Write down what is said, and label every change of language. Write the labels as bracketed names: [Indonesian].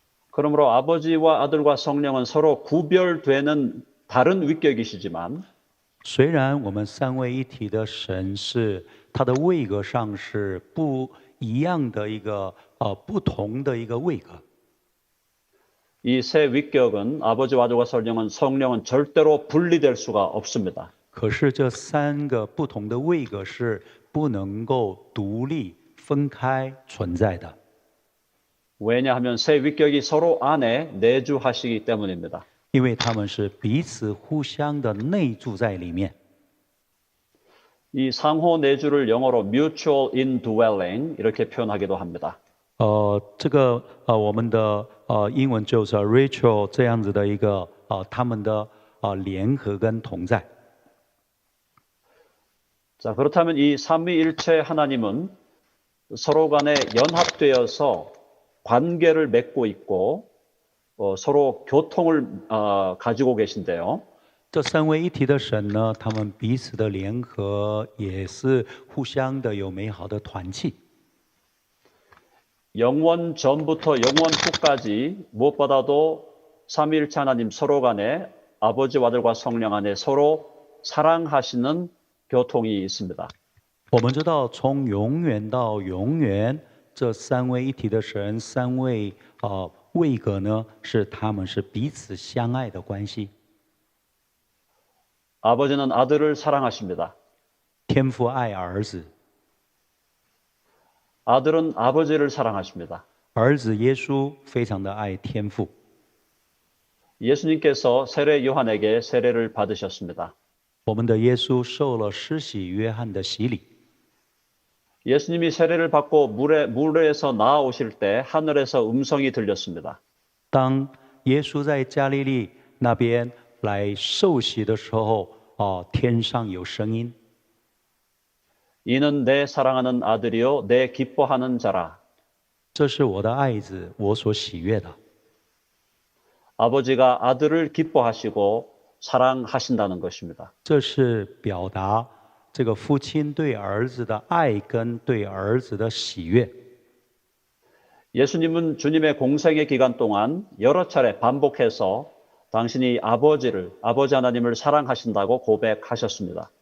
[Korean] 그러므로 아버지와 아들과 성령은 서로 구별되는 다른 위격이시지만 [Chinese] 虽然我们三位一体的神是他的位格上是不一样的一个不同的一个位格。 [Korean] 이 세 위격은 아버지와 아들과 성령은 절대로 분리될 수가 없습니다. [Chinese] 可是这三个不同的位格是不能够独立分开存在的。 [Korean] 왜냐하면 세 위격이 서로 안에 내주하시기 때문입니다. [Chinese] 因为他们是彼此互相的内住在里面。 [Korean] 이 상호 내주를 영어로 [English] mutual indwelling [Korean] 이렇게 표현하기도 합니다. [Chinese] 这个我们的英文就是 Rachel 这样子的一个他们的联合跟同在。 [Korean] 자, 그렇다면 이 삼위일체 하나님은 서로 간에 연합되어서 관계를 맺고 있고 서로 교통을 가지고 계신데요. [Chinese] 这三位一体的神呢，他们彼此的联合也是互相的有美好的团契。 [Korean] 영원 전부터 영원 후까지 무엇보다도 삼위일체 하나님 서로 간에 아버지와 아들과 성령 안에 서로 사랑하시는 교통이 있습니다. [Chinese] 我们知道，从永远到永远，这三位一体的神，三位位格呢，他们是彼此相爱的关系。 [Korean] 아버지는 아들을 사랑하십니다. [Chinese] 天父爱儿子， [Korean] 아들은 아버지를 사랑하십니다. [Chinese] 儿子耶稣非常的爱天父。 [Korean] 예수님께서 세례 요한에게 세례를 받으셨습니다. [Chinese] 我们的耶稣受了施洗约翰的洗礼。 [Korean] 예수님이 세례를 받고 물에서 나오실 때 하늘에서 음성이 들렸습니다. [Chinese] 当耶稣在加利利那边来受洗的时候，天上有声音。 [Korean] 이는 내 사랑하는 아들이요 내 기뻐하는 자라. [Chinese] 这是我的爱子，我所喜悦的。 [Korean] 아버지가 아들을 기뻐하시고 사랑하신다는 것입니다. [Chinese] 这是表达这个父亲对儿子的爱跟对儿子的喜悦。 [Korean] 예수님은 주님의 공생의 기간 동안 여러 차례 반복해서 당신이 아버지 하나님을 사랑하신다고 고백하셨습니다.